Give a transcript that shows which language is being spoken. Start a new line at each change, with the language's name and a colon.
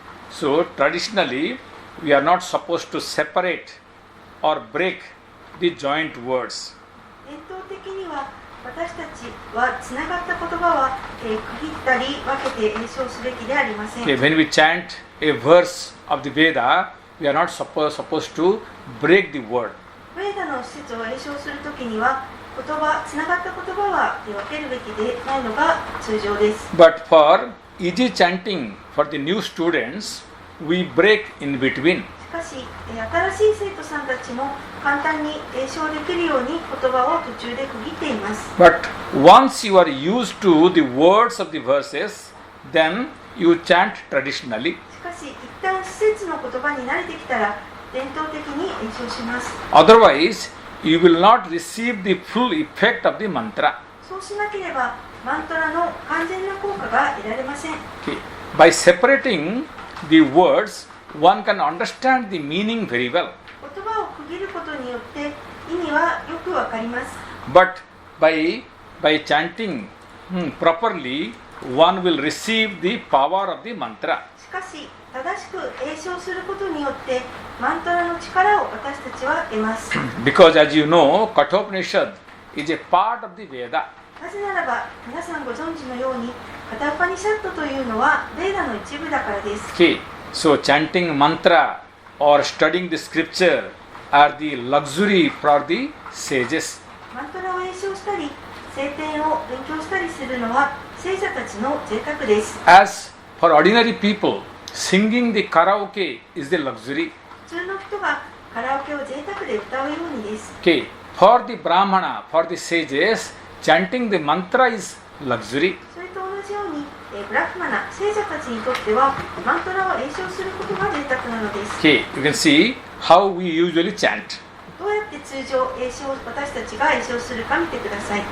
English: So traditionally we are not supposed to separate or break the joint words.
Japanese: 伝統的には私たちはつながった言葉は、区切ったり分けて演奏すべきではありません。
English: Okay, when we chant a verse of the Veda, we are not supposed to break the word.
Japanese: ヴェーダの施設を詠唱するときには言葉、つながった言葉は分けるべきでないのが通常です。
English: But for easy chanting for the new students, we break in between.
Japanese: しかし、新しい生徒さんたちも簡単に詠唱できるように言葉を途中で区切っています。
English: But once you are used to the words of the verses, then you chant traditionally.
Japanese: しかし、一旦施設の言葉に慣れてきたら伝統的に詠唱します。
English: Otherwise, you will not receive the full effect of the mantra.
Japanese: そうしなければマントラの完全な効果が得られません。
English: Okay. By separating the words, one can understand the meaning very well.
Japanese: 言葉を区切ることによって意味はよくわかります。
English: But by chanting properly, one will receive the power of the mantra.
Japanese: しかし、正しく詠唱することによってマントラの力を私たちは得ます。
English: Because as you know, Kathopanishad is a part of the Veda.
Japanese: なぜならば、皆さんご存知のように、カタウパニシャットというのはベーダの一部だからです。
English: Okay. So chanting mantra or studying the scripture are the luxury for the sages.
Japanese: マントラを詠唱したり、聖典を勉強したりするのは聖者たちの贅沢です。
English: As for ordinary people, singing the karaoke is the luxury.
Japanese: 普通の人がカラオケを贅沢で歌うようにです。
English: Okay. For the brahmana, for the sages, chanting the mantra is luxury.
Japanese: それと同じように、ブラフマナ、聖者たちにとってはマントラを詠唱することが贅沢なのです。
English: Okay. You can see how we usually chant.
Japanese: どうやって通常私たちが詠唱するか見てください。